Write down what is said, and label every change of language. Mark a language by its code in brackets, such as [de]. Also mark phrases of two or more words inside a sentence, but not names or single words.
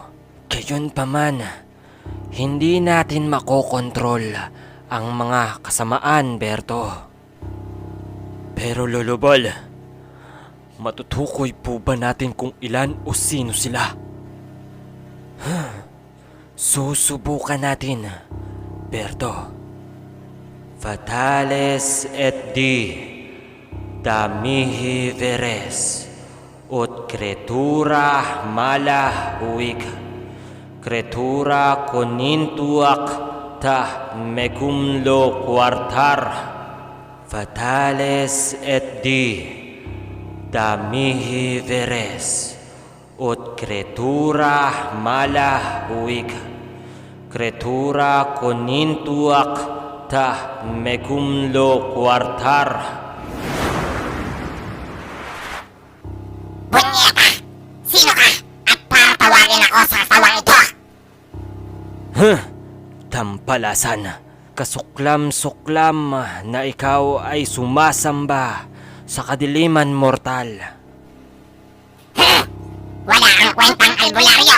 [tl] Gayunpaman, hindi natin makokontrol ang mga kasamaan, Berto. Pero Lulubal, matutukoy po ba natin kung ilan o sino sila? Susubukan natin, Berto. [la] Fatales et di, damihi veres, ut creatura mala huig, creatura conintuac ta mecum lo quartar. Fatales et di, damihi veres, ut creatura mala huig, creatura conintuac ta mecum lo quartar. [tl] Bunyeta! Sino ka? At para tawagin ako sa tawang ito? Tampalasan. Kasuklam-suklam na ikaw ay sumasamba sa kadiliman mortal. Wala ang kwentang albularyo.